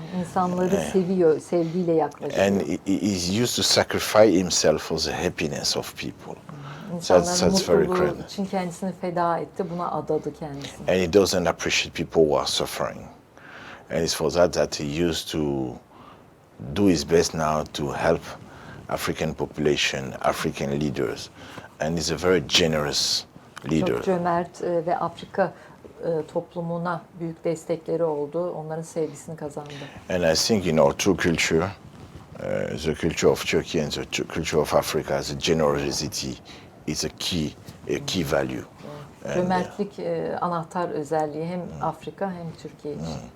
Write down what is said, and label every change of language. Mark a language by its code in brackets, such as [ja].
[tr] İnsanları seviyor, sevgiyle yaklaşıyor. [en] And he used to sacrifice himself for the happiness of people. [tr] İnsanların mutluluğu için kendisini feda etti, buna adadı kendisini. [en] And he doesn't appreciate people who are suffering. And it's for that he used to do his best now to help African population, African leaders. And he's a very generous leader. [tr] Çok cömert ve Afrika toplumuna büyük destekleri oldu. Onların sevgisini kazandı. [en] And I think in our true culture, the culture of Turkey and the culture of Africa, the generosity is a key value. [tr] Cömertlik anahtar özelliği hem Afrika hem Türkiye için.